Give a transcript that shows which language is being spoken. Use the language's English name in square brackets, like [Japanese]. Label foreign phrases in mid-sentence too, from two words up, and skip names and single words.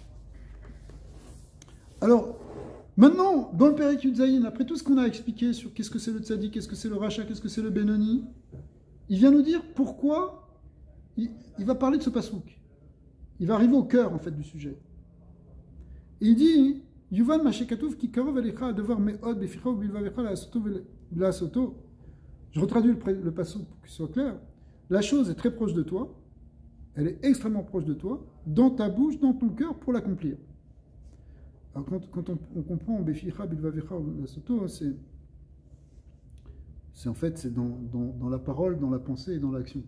[French] Alors, maintenant, dans le [Hebrew] פרק יוד זין, [French] après tout ce qu'on a expliqué sur qu'est-ce que c'est le Tzadik, qu'est-ce que c'est le Racha, qu'est-ce que c'est le Benoni, il vient nous dire pourquoi il va parler de ce pasouk. Il va arriver au cœur, en fait, du sujet. Et il dit, [Hebrew] ויבין משכתוב כי קרוב אליך הדבר מאד בפיך ובלבבך לעשותו. [French] Je retraduis le pasouk pour qu'il soit clair. La chose est très proche de toi, elle est extrêmement proche de toi, dans ta bouche, dans ton cœur, pour l'accomplir. Alors quand on comprend [Hebrew] בפיך בלבבך ולעשותו, [French] c'est en fait c'est dans la parole, dans la pensée et dans l'action.